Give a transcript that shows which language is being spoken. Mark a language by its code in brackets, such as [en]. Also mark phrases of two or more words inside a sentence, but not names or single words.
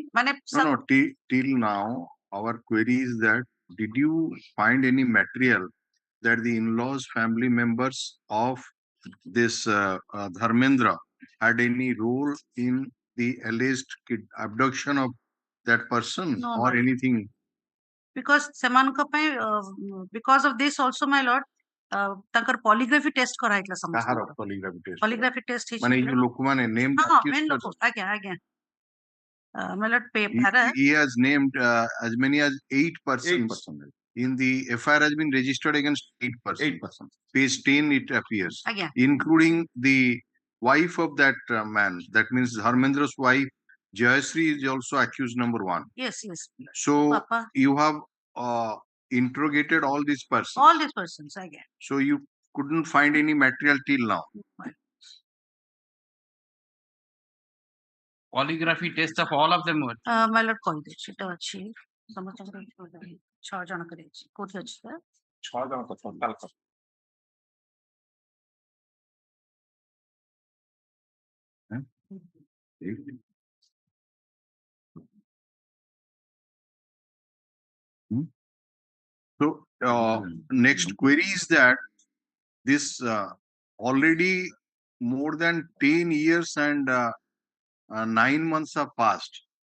[en] No, till now our query is that did you find any material that the in-laws family members of this Dharmendra had any role in the alleged abduction of that person No, or my- anything? because [or] ସେମାନଙ୍କ ପାଇଁ [en] because of this also my lord ତାଙ୍କର polygraphy test କରାଯାଇଥିଲା [or] କାହାର ସମସ୍ତଙ୍କର [en] polygraphy test? polygraphy test [or] ମାନେ ଏଇ ହେଇଥିଲା ଯୋଉ ଲୋକମାନେ named ହଁ [en] accused main person, [or] ଲୋକ ଆଜ୍ଞା ଆଜ୍ଞା [en] my lord he, para he has named as many as 8 persons. 8%. In the FIR has been registered against 8 persons. 8%. Page 10 it appears, [or] ଆଜ୍ଞା [en] including the wife of that man. That means Dharmendra's wife, Jayashree, is also accused number 1. yes yes So papa you have interrogated all these persons. all these persons [or] ଆଜ୍ଞା [en] So you couldn't find any material till now. Polygraphy test of all of them were. my lord [or] କହିଦେଉଛି ସେଟା ଅଛି ସମସ୍ତଙ୍କର 6 ଜଣଙ୍କର ଅଛି କୋଉଠି ଅଛି sir? 6 ଜଣଙ୍କ [en] total cost. So next query is that this already more than 10 years and 9 months have passed.